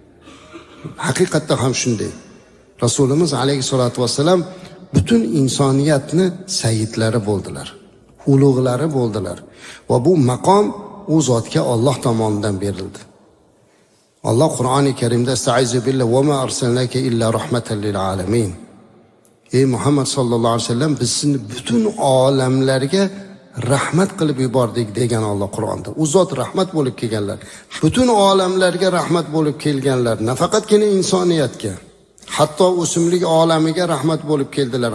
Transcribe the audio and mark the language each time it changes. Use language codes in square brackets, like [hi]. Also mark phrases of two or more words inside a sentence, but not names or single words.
[uz] Haqiqatda ham shunday. Rasulimiz [ar] عليه الصلاة والسلام [uz] butun insoniyatni sayyidlari bo'ldilar, ulug'lari bo'ldilar va bu maqom u zotga Alloh tomonidan berildi. [ar] Allah [uz] Qur'oni Karimda [ar] "أستعيذ بالله وما أرسلناك إلا رحمة للعالمين." [uz] Ey Muhammad [ar] صلى الله عليه وسلم, [uz] biz sizni butun olamlarga rahmat qilib yubordik degan Alloh Qur'onda. U zot rahmat bo'lib kelganlar. Butun olamlarga rahmat bo'lib kelganlar. Nafaqatgina insoniyatga, hatto o'simlik olamiga rahmat bo'lib keldilar.